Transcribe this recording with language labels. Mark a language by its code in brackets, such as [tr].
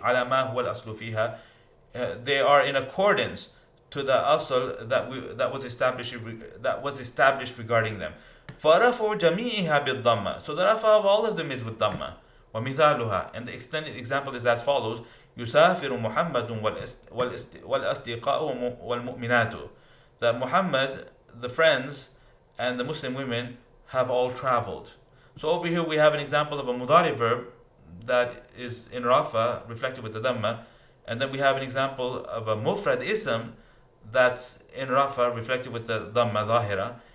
[ar] على ما هو الأصل فيها. [en] They are in accordance to the asl that was established regarding them. [ar] فَرَفُوا جَمِيعِهَا بِالضَّمَّةِ. [en] So the rafa of all of them is with dhamma. [ar] وَمِثَالُهَا. [en] And the extended example is as follows. [ar] يسافر محمد والأصدقاء والمؤمنات. [en] That Muhammad, the friends, and the Muslim women have all traveled. So over here we have an example of a mudari verb that is in Rafa, reflected with the Dhamma, and then we have an example of a mufrad ism that's in Rafa, reflected with the Dhamma Zahira.